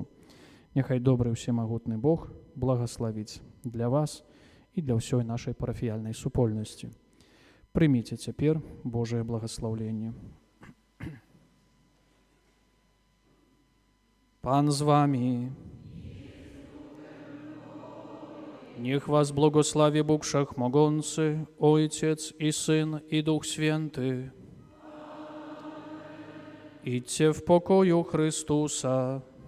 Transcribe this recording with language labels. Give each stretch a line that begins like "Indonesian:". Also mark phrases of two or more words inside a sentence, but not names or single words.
Belarusian: Няхай добры ўсемагутны Бог благаславіць для вас і для ўсёй нашай парафіяльнай супольнасці. Прыміце цяпер Божае благаслаўленне. Пан з вами.
Polish: Niech was błogosławi Bóg Wszechmogący, Ojciec i Syn i Duch Święty. Idźcie w pokoju Chrystusa.